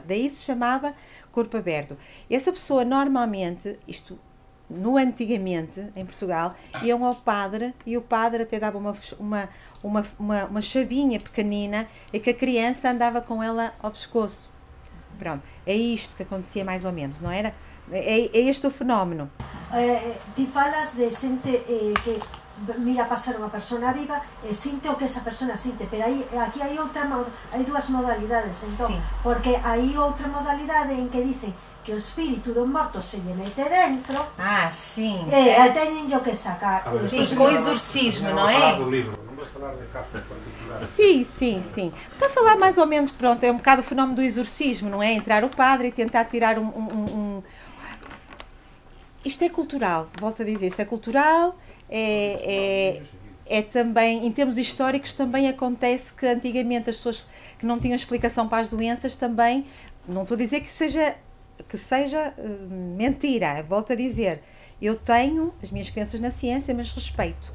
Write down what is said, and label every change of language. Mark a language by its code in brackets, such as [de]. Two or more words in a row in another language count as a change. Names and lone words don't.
[pt] Daí se chamava corpo aberto. Essa pessoa normalmente, isto no antigamente, em Portugal, iam ao padre e o padre até dava uma chavinha pequenina e que a criança andava com ela ao pescoço. Pronto, é isto que acontecia mais ou menos, não era? É este o fenómeno. [gl] Ti falas de xente que mira pasar unha persona viva e sinte o que esa persona sinte, pero aquí hai dúas modalidades, entón, sí. Porque hai outra modalidade en que dicen que o espírito do morto se lle mete dentro. [pt] Ah, sim. [gl] E teñen yo que sacar. [pt] Sim, com o exorcismo, não é? Do livro. Não vais falar de casos particulares. Sim, sim, sim. Está a falar mais ou menos, pronto, é um bocado o fenómeno do exorcismo, não é? Entrar o padre e tentar tirar Isto é cultural, volto a dizer, isto é cultural, é também, em termos históricos, também acontece que antigamente as pessoas que não tinham explicação para as doenças também, não estou a dizer que seja mentira, volto a dizer, eu tenho as minhas crenças na ciência, mas respeito.